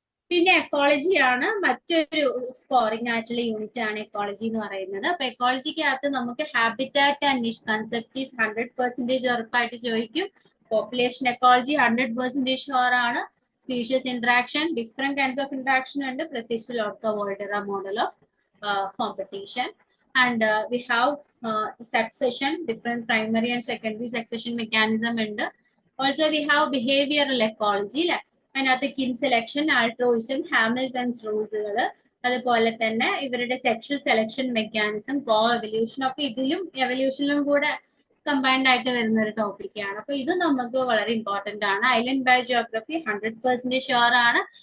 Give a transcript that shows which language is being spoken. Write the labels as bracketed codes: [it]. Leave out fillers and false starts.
[ml] പിന്നെ എക്കോളജി ആണ് മറ്റൊരു സ്കോറിംഗ് ആയിട്ടുള്ള യൂണിറ്റ് ആണ് എക്കോളജി എന്ന് പറയുന്നത്. അപ്പൊ എക്കോളജിക്കകത്ത് നമുക്ക് ഹാബിറ്റാറ്റ് ആൻഡ് നിഷ് കൺസെപ്റ്റ് 100% ഉറപ്പായിട്ട് ചോദിക്കും. പോപ്പുലേഷൻ എക്കോളജി 100% ഷുവർ ആണ്. Species interaction, different kinds of interaction ഉണ്ട്, പ്രത്യേകിച്ച് ലോർക്ക-വോൾഡറ model of competition. [en] And we have succession, different primary and secondary succession mechanism ഉണ്ട്. Also we have behavioral ecology, [ml] അതിനകത്ത് കിൻ സെലക്ഷൻ, ആൾട്രോയിസം, ഹാമിൽട്ടൺസ് റൂൾസുകൾ, അതുപോലെ തന്നെ ഇവരുടെ സെക്ഷൽ സെലക്ഷൻ മെക്കാനിസം, കോ evolution ഒക്കെ ഇതിലും എവല്യൂഷനിലും കൂടെ കമ്പൈൻഡ് ആയിട്ട് വരുന്ന ഒരു ടോപ്പിക്കാണ്. അപ്പൊ ഇത് നമുക്ക് വളരെ ഇമ്പോർട്ടന്റ് ആണ്. ഐലൻഡ് ബയോജിയോഗ്രഫി 100% ഷുവർ ആണ്.